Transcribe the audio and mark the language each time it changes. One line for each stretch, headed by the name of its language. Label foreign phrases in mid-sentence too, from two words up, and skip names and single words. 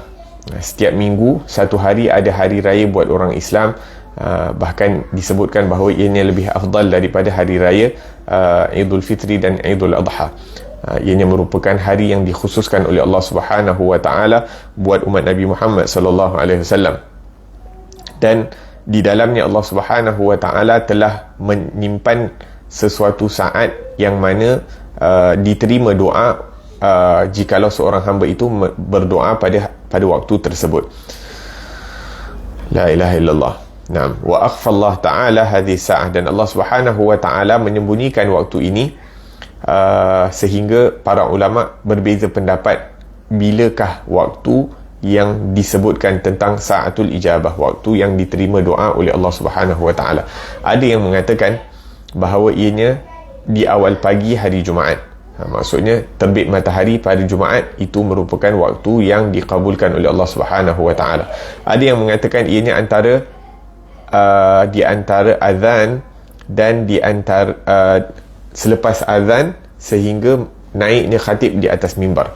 Malay: Setiap minggu satu hari ada hari raya buat orang Islam. Bahkan disebutkan bahawa ianya lebih afdal daripada hari raya Idul Fitri dan Idul Adha. Ianya merupakan hari yang dikhususkan oleh Allah
Arabic: سبحانه وتعالى
Malay: buat umat Nabi Muhammad
Arabic: صلى الله عليه وسلم.
Malay: Dan di dalamnya Allah
Arabic: سبحانه وتعالى
Malay: telah menyimpan sesuatu saat yang mana diterima doa jikalau seorang hamba itu berdoa pada waktu tersebut.
Arabic: لا إله إلا الله. نعم، وأخفى الله تعالى هذه الساعة,
Malay: dan Allah
Arabic: سبحانه وتعالى
Malay: menyembunyikan waktu ini sehingga para ulama berbeza pendapat bilakah waktu yang disebutkan tentang
Arabic: ساعة الإجابة,
Malay: waktu yang diterima doa oleh Allah
Arabic: سبحانه وتعالى.
Malay: Ada yang mengatakan bahawa ianya di awal pagi hari Jumaat. Maksudnya terbit matahari pada Jumaat itu merupakan waktu yang dikabulkan oleh Allah
Arabic: سبحانه وتعالى.
Malay: Ada yang mengatakan ianya di antara azan dan di antara selepas azan sehingga naiknya khatib di atas mimbar.